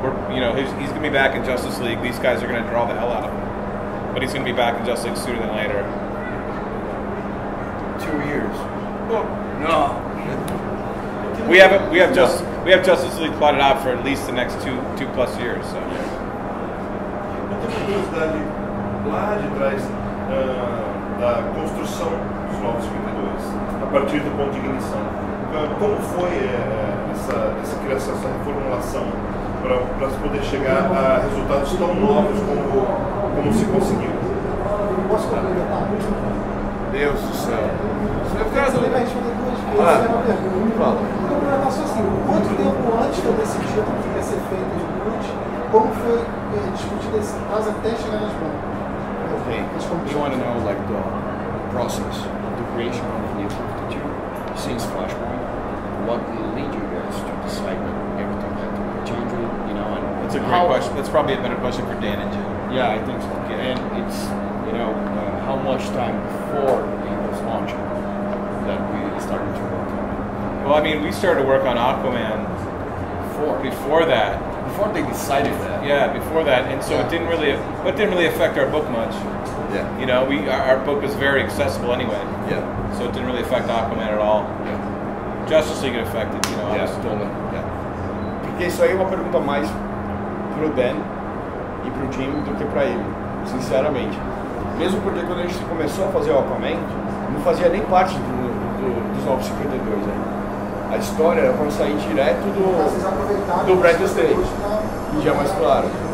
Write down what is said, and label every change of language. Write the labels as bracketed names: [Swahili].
[English] He's going to be back in Justice League. These guys are going to draw the hell out of him. But he's going to be back in Justice League sooner than later. 2 years. Well, no. We have Justice League plotted out for at least the next two plus years. So. [Portuguese] Eu tenho uma curiosidade lá de trás da construção dos Novos 52, a partir do ponto de ignição. Como foi essa criação, essa reformulação? Para poder chegar a resultados tão novos como se conseguiu. Posso complementar? Deus do céu. Você vai responder duas vezes. Uma pergunta. falasse assim, quanto tempo antes eu decidi que ia ser feito de boot, como foi discutido esse caso até chegar nas mãos? [English] Okay. You want to know like the process, the creation of New 52 since Flashpoint? What lead you guys to decide that everything had to be changed? You know, and that's a great question. That's probably a better question for Dan and Jim. Yeah, I think so. Okay. And it's how much time before it was launching that we started to work on it? Well, I mean, we started to work on Aquaman before that. Before they decided that. Yeah, before that, and so it didn't really affect our book much. Yeah. You know, our book was very accessible anyway. Yeah. So it didn't really affect Aquaman at all. Yeah. Justice League affected, you know. Yeah. [Portuguese] Porque isso aí é uma pergunta mais pro Dan e pro Jim do que pra ele, sinceramente. Mesmo porque quando a gente começou a fazer o Aquaman, não fazia nem parte dos Novos 52, né? A história era para sair direto do Brad State, que já é mais claro.